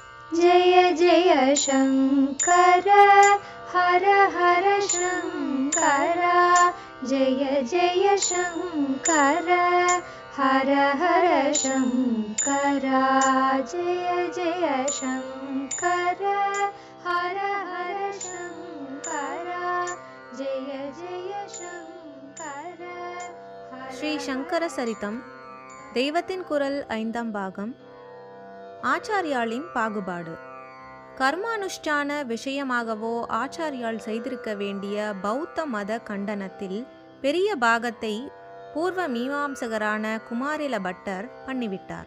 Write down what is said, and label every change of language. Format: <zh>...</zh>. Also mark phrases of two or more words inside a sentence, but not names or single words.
<sa>जय जय शङ्कर हर हर शङ्कर जय जय शङ्कर हर हर शङ्कर जय जय शङ्कर हर हर शङ्कर जय जय शङ्कर</sa> <ta>ஸ்ரீ சங்கர சரிதம் தெய்வத்தின் குரல் 5ஆம் பாகம். ஆச்சாரியாளின் பாகுபாடு. கர்மானுஷ்டான விஷயமாகவோ ஆச்சாரியால் செய்திருக்க வேண்டிய பௌத்த மத கண்டனத்தில் பெரிய பாகத்தை பூர்வ மீமாம்சகரான குமாரில பட்டர் பண்ணிவிட்டார்.</ta>